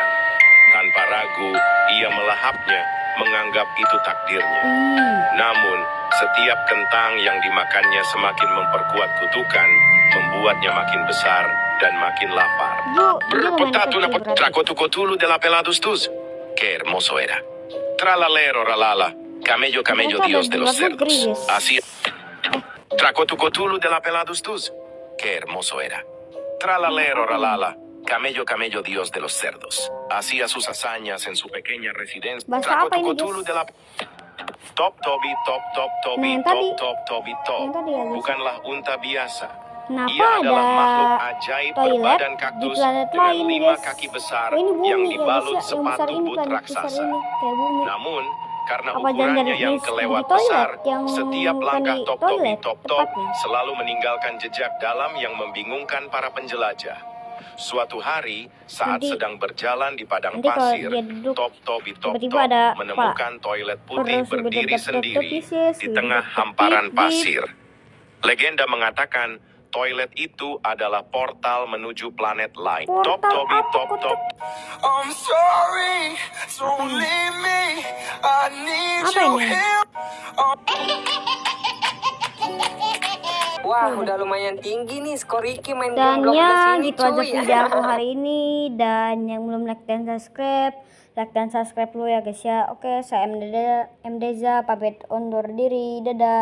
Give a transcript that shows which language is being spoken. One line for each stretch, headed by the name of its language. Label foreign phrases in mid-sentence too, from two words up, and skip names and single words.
Indonesian: Tanpa ragu, ia melahapnya, menganggap itu takdirnya. Namun, setiap kentang yang dimakannya semakin memperkuat kutukan, membuatnya makin besar dan makin lapar. Dia Berpotatuna lumayan kecil berarti.
Spanish: Tracotocotulu de la peladus tus. Qué hermoso era. Tralalero ralala. Camello, camello,
Indonesian: Ternyata
Spanish: dios
Indonesian: ada
Spanish: de
Indonesian: di
Spanish: los
Indonesian: luar negeri,
Spanish: cerdos.
Indonesian: guys.
Spanish: Así. Tracotocotulu de la peladus tus. Qué hermoso era. Tralalero ralala. Camello, camello, dios de los cerdos. Hacía sus hazañas en su pequeña residencia.
Indonesian: Bahasa apa ini, Tracotocotulu guys? de la Top tobi top top Nah, tobi yang top tadi. top tobi top. Yang tadi ya, guys. Bukanlah unta biasa. Kenapa Ia adalah makhluk ada ajaib toilet berbadan di kaktus planet dengan lain 5 guys? kaki besar Oh, ini bumi yang ya guys dibalut ya, yang besar sepatu ini but planet besar raksasa. ini kayak bumi. Namun, karena Apa ukurannya jangan-jangan yang di kelewat toilet besar, yang setiap bukan langkah di top tobi toilet top top tepatnya? selalu meninggalkan jejak dalam yang membingungkan para penjelajah. Suatu hari, saat Nanti- sedang berjalan di padang nanti kalau pasir, dia duduk, top tobi top tiba-tiba top ada menemukan toilet putih terus berdiri berdep-dep sendiri pisis, di tengah berdep-dep hamparan dip-dip. pasir. Legenda mengatakan toilet itu adalah portal menuju planet lain. Top Portal tobi apa, top kok top.
English: I'm sorry, don't leave me. I need
Indonesian: Apa
English: you
Indonesian: ini?
English: here.
Indonesian: Wah, udah lumayan tinggi nih skor Ricky main Dan game ya 12 ini gitu aja cuy. video aku hari ini. Dan yang belum like dan subscribe, like dan subscribe dulu ya guys ya. Oke, saya MDza pamit undur diri.